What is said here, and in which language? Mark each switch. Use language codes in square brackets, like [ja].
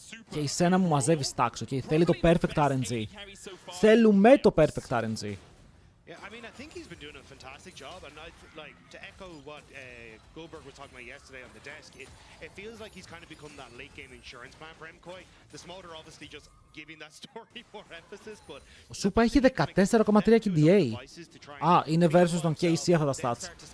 [el] Και η Σένα μου μαζεύει stacks, okay. Θέλει το perfect RNG. Θέλουμε το perfect RNG. [en] Yeah, I mean, I think he's been doing a fantastic job, and like to echo what Goldberg was talking about yesterday on the desk, it feels like he's kind of become that late game insurance plan for MKOI. The Smolder obviously just giving that story more emphasis, but [el] Ο Σούπα έχει 14,3 KDA. Α, είναι versus τον KC αυτά τα stats.